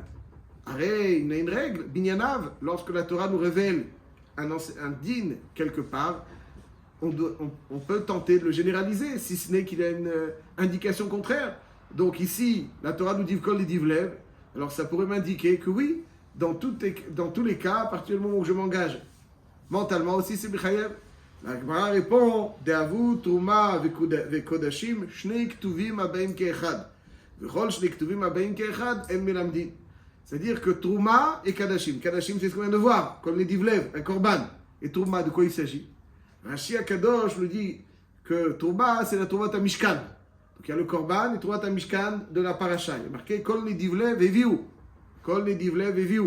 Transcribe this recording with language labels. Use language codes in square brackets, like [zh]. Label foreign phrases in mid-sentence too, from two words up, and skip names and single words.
[fr] Arrête, il y a une règle, Binyanav, lorsque la Torah nous révèle un din quelque part, on peut tenter de le généraliser, si ce n'est qu'il y a une indication contraire. Donc ici, la Torah nous dit [he] כל נדיב לב, [fr] alors ça pourrait m'indiquer que oui, dans tous les cas, à partir du moment où je m'engage mentalement aussi, c'est Mechayev. La Gemara répond [he] הואיל ותרומה וקדשים שני כתובים הבאים כאחד וכל שני כתובים הבאים כאחד אין מלמדין. [fr] C'est-à-dire que Truma et Kadashim. Kadashim, c'est ce qu'on vient de voir, [he] כל נדיב לב, [fr] un korban. Et Truma, de quoi il s'agit? Rashi Akadosh nous dit que Truma, c'est la [he] תרומת משכן. [fr] Donc il y a le korban et [he] תרומת משכן [fr] de la paracha. Il est marqué [he] כל נדיב לב יביאה. כל נדיב לב יביאה.